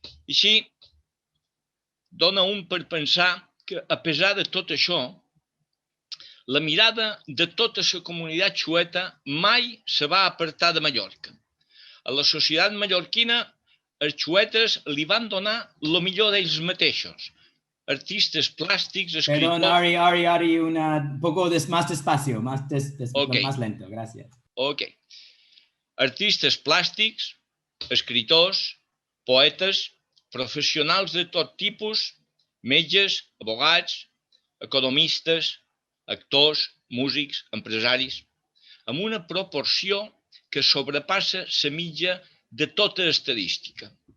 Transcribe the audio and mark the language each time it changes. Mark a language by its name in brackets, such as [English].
[Catalan] I així dona un per pensar que, a pesar de tot això, la mirada de tota la comunitat xueta mai se va apartar de Mallorca. A la societat mallorquina, els xuetes li van donar el millor d'ells mateixos. Artistes plàstics, escritors... [Spanish] Perdón, Ari, un poco más despacio, más lento, gracias. Ok. [Catalan] Artistes plàstics, escritors, poetes, professionals de tot tipus, metges, abogats, economistes, actors, músics, empresaris, amb una proporció que sobrepassa la mitja de tota estadística.